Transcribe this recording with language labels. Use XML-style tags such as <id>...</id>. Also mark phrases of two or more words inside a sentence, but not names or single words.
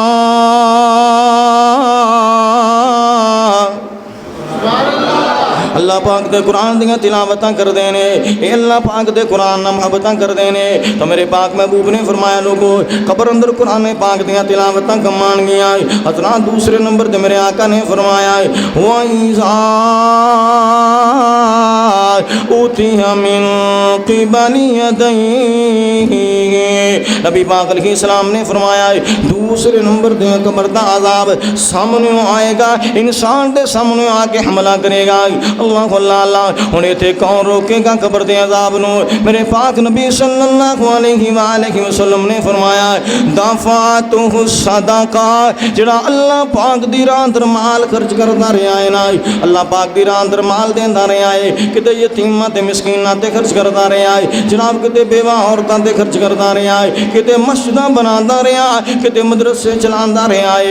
<pa>اللہ پاک دے قرآن دیاں تلاوتاں کرتے ہیں، اللہ پاک دے قرآن نال محبتاں کرتے ہیں. تو میرے پاک محبوب نے فرمایا لوگو قبر اندر قرآن پاک دیاں تلاوتاں کمان گیا. حضرات دوسرے نمبر تے میرے آقا نے فرمایا</pa> <ar>وإذا أتي من قبل يديه,</ar> <pa>نبی پاک علیہ السلام نے فرمایا دوسرے نمبر تے قبر دا عذاب سامنے آئے گا، انسان دے سامنے آ کے حملہ کرے گا. اللہ اللہ ہن ایتھے کون روکے گا قبر دے عذاب نوں? میرے پاک نبی</pa> <ar>صلى الله عليه وسلم</ar> <pa>نے فرمایا</pa> <ar>دفعته صدقة,</ar> <pa>جیہڑا اللہ پاک دی راہ اندر مال خرچ کردا رہا ہے نا، اللہ پاک دی راہ اندر مال دیندا رہا ہے، کتے یتیماں تے مسکیناں تے خرچ کردا رہا ہے جناب، کتے بیوہ عورتاں تے خرچ کردا رہا ہے، کتے مسجداں بناندا رہا ہے، کتے مدرسے چلاندا رہا ہے.</pa>